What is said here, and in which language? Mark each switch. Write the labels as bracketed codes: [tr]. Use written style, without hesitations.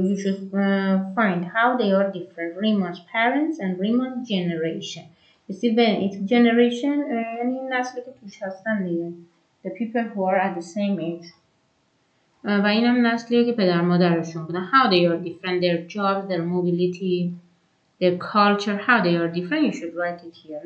[en] You should find how they are different. Rima's parents and Rima's generation. You see, when it's generation [fa] یعنی نسلی که توش هستن دیگه. [en] The people who are at the same age. [fa] و اینم نسلیه که پدر مادرشون بودن. [en] How they are different, their jobs, their mobility, their culture, how they are different. You should write it here.